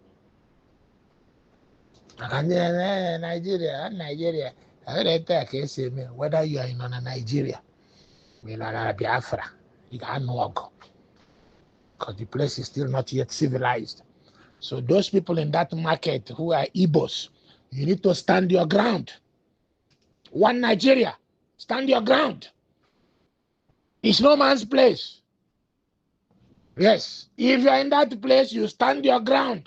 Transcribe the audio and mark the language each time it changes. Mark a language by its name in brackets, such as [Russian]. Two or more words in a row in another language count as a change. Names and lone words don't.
[Igbo] maka ndị Naijiria ete ka esi eme [English] whether you are [Igbo] nọ na Naijiria ma ị nọ na Biafra ị ga-anụ ọgụ [English] because the place is still not yet civilized. So those people in that market who are Igbos, you need to stand your ground. One Nigeria, stand your ground. It's no man's place. Yes, if you're in that place, you stand your ground.